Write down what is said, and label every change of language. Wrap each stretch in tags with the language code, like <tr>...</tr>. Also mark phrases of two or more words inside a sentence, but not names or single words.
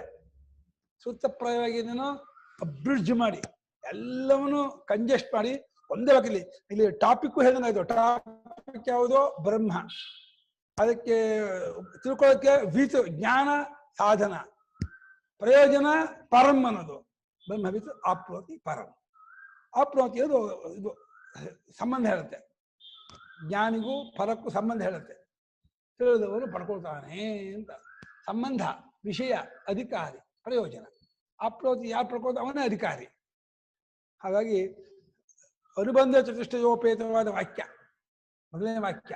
<kn>ಸೂತ್ರಪ್ರಾಯವಾಗಿ ಏನೇನೋ ಅಬ್ರಿಡ್ಜ್ ಮಾಡಿ ಎಲ್ಲವನ್ನೂ ಕಂಜೆಸ್ಟ್ ಮಾಡಿ ಒಂದೇ ವಾಕ್ಯದಲ್ಲಿ ಇಲ್ಲಿ ಟಾಪಿಕ್ಕು ಹೇಳಿದಾಯ್ತು. ಟಾಪಿಕ್ ಯಾವುದೋ ಬ್ರಹ್ಮ, ಅದಕ್ಕೆ ತಿಳ್ಕೊಳ್ಳೋಕ್ಕೆ ವಿತ್ ಜ್ಞಾನ ಸಾಧನ, ಪ್ರಯೋಜನ ಪರಂ ಅನ್ನೋದು.</kn> <sa>ಬ್ರಹ್ಮವಿತ್ ಆಪ್ನೋತಿ ಪರಂ.</sa> <kn>ಆಪ್ನೋತಿ ಅದು ಇದು ಸಂಬಂಧ ಹೇಳುತ್ತೆ. ಜ್ಞಾನಿಗೂ ಫಲಕ್ಕೂ ಸಂಬಂಧ ಹೇಳುತ್ತೆ. ತಿಳಿದವನು ಪಡ್ಕೊಳ್ತಾನೆ ಅಂತ ಸಂಬಂಧ, ವಿಷಯ, ಅಧಿಕಾರಿ, ಪ್ರಯೋಜನ. ಆಪ್ನೋತಿ ಯಾರು ಪಡ್ಕೊಳ್ತಾ ಅವನೇ ಅಧಿಕಾರಿ. ಹಾಗಾಗಿ ಅನುಬಂಧ ಚತುಷ್ಟಯೋಪೇತವಾದ ವಾಕ್ಯ ಮೊದಲನೇ ವಾಕ್ಯ.</kn>